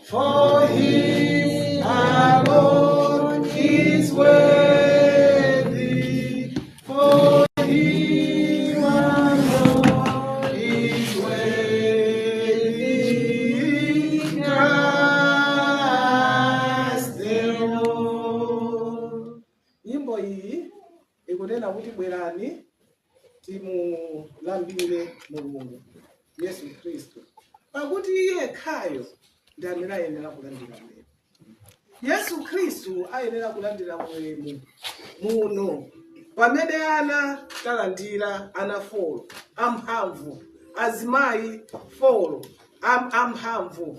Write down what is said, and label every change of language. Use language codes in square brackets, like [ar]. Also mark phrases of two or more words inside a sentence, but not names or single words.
[en] For he alone is worthy. For he alone is worthy. Christ the Lord. [ny] Nyimbo hii ikunena kuti bwerani timulambire Mulungu Yesu Kristu, pakuti iye khayo ndi amene ayenera kulandira ulemu. Yesu Kristu ayenera kulandira ulemu muno pamene ana talandira ana folo amphamvu, azimayi folo amphamvu.